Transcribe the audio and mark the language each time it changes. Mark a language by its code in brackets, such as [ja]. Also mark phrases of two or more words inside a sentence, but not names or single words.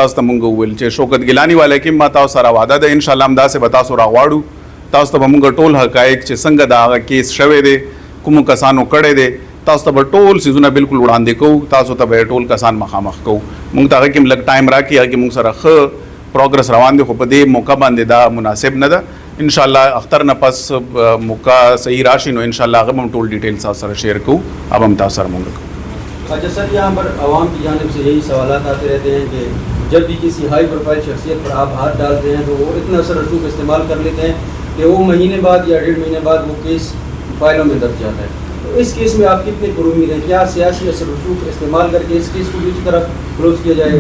[ps] تاسو ته موږ وویل چې شوکت ګیلانی والا کې ما تاسو سره وعده ده انشاءالله همداسې به تاسو راغواړو تاسو ته موږ ټول حقایق چې څنګه دا هغه کیس شوی دی کومو کسانو کړی دی تاسو ته به ټول سیزونه بالکل وړاندې کوو تاسو ته به ټول کسان مخامخ کوو موږ ته هغه کې لږ ټایم راکړي هغه کې موږ سره ښه پروګرس روان دی خو په دې موقع باندې دا مناسب نه ده انشاءاللہ اختر نه پس موقع صحیح راشي نو انشاءاللہ هغه هم ټول ډیټیل تاسو سره شیئر کوو اب هم تاسو سره موږ کوو. [ur] اچھا سر یہاں پر عوام کی جانب سے یہی سوالات آتے رہتے ہیں کہ جب بھی کسی ہائی پروفائل شخصیت پر آپ ہاتھ ڈالتے ہیں تو وہ اتنا اثر رسوخ استعمال کر لیتے ہیں کہ وہ مہینے بعد یا 1.5 مہینے بعد وہ کیس فائلوں میں درج جاتا ہے. تو اس کیس میں آپ کتنے پر امید ہیں کیا سیاسی اثر رسوخ استعمال کر کے اس کیس کو دوسری طرف کلوز کیا جائے گا؟